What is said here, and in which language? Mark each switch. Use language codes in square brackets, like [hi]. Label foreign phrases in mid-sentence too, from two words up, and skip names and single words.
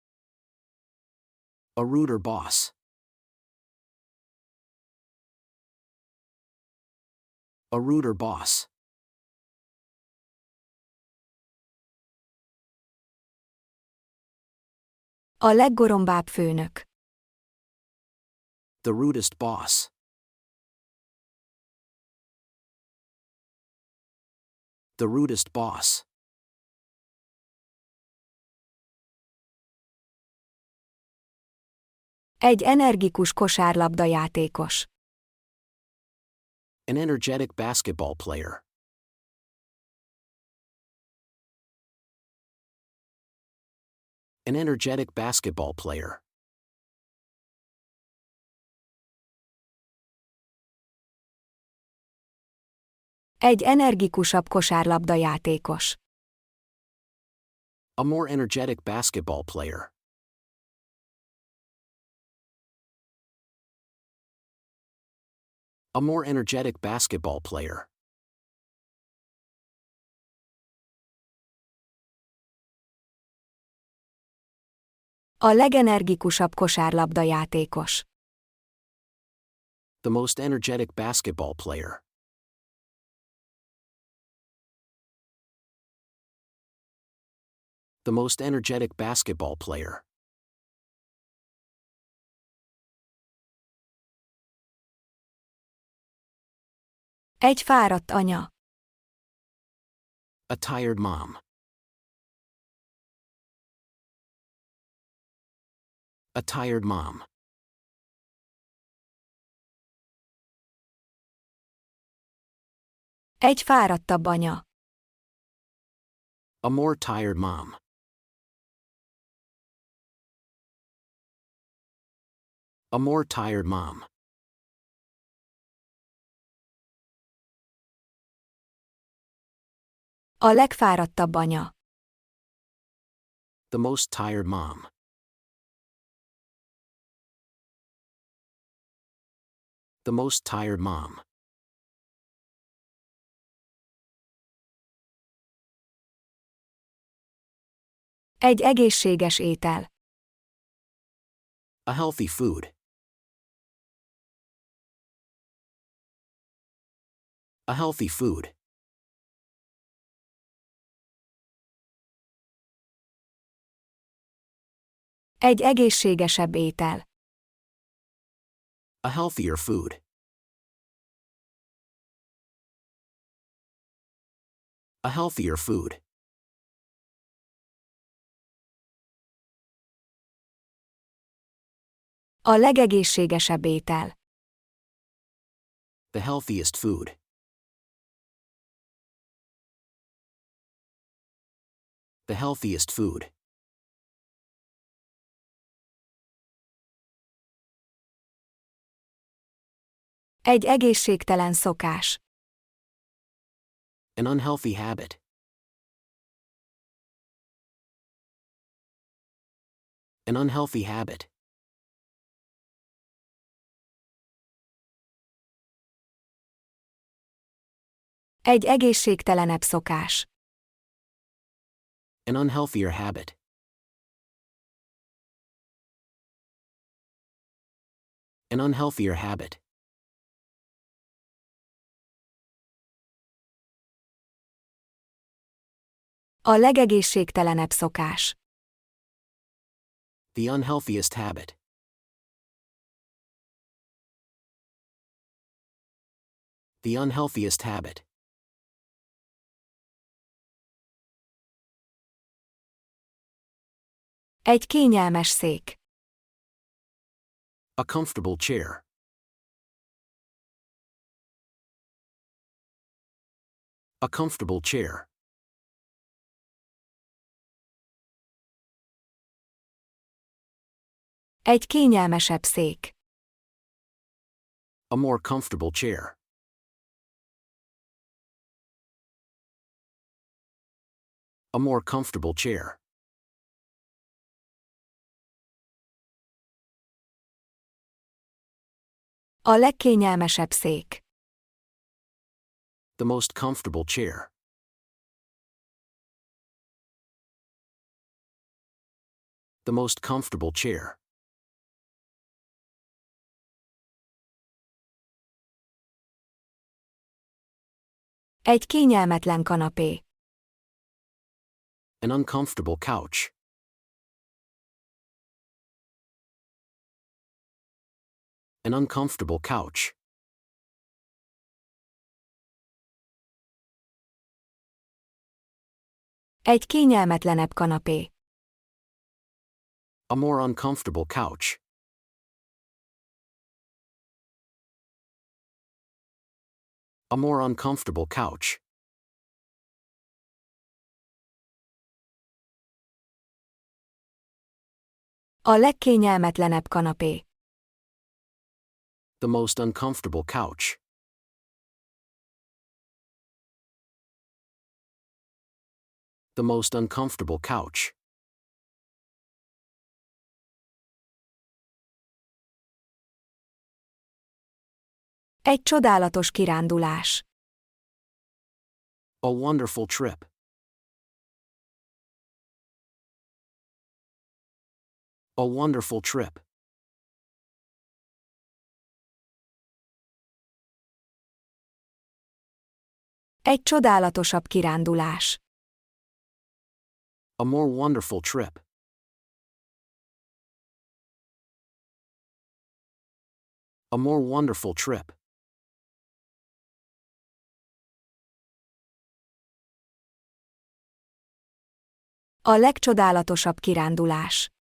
[en] A ruder boss. A ruder boss. [hu] A leggorombább főnök. [en] The rudest boss. The rudest boss. [hu] Egy energikus kosárlabdajátékos. [en] An energetic basketball player. An energetic basketball player. [hu] Egy energikusabb kosárlabdajátékos. [en] A more energetic basketball player. A more energetic basketball player. [hu] A legenergikusabb kosárlabda játékos. [en] The most energetic basketball player. The most energetic basketball player. [hu] Egy fáradt anya. [en] A tired mom. A tired mom. [hu] Egy fáradtabb anya. [en] A more tired mom. A more tired mom. [hu] A legfáradtabb anya. [en] The most tired mom. The most tired mom. [hu] Egy egészséges étel. [en] A healthy food. A healthy food. [hu] Egy egészségesebb étel. [en] A healthier food. A healthier food. [hu] A legegészségesebb étel. [en] The healthiest food. The healthiest food. [hu] Egy egészségtelen szokás. [en] An unhealthy habit. An unhealthy habit. [hu] Egy egészségtelenebb szokás. [en] An unhealthier habit. An unhealthier habit. [hu] A legegészségtelenebb szokás. [en] The unhealthiest habit. The unhealthiest habit. [hu] Egy kényelmes szék. [en] A comfortable chair. A comfortable chair. [hu] Egy kényelmesebb szék. [en] A more comfortable chair. A more comfortable chair. [hu] A legkényelmesebb szék. [en] The most comfortable chair. The most comfortable chair. [hu] Egy kényelmetlen kanapé. [en] An uncomfortable couch. An uncomfortable couch. [hu] Egy kényelmetlenebb kanapé. [en] A more uncomfortable couch. A more uncomfortable couch. [hu] A legkényelmetlenebb kanapé. [en] The most uncomfortable couch. The most uncomfortable couch. [hu] Egy csodálatos kirándulás. [en] A wonderful trip. A wonderful trip. [hu] Egy csodálatosabb kirándulás. [en] A more wonderful trip. A more wonderful trip. [hu] A legcsodálatosabb kirándulás.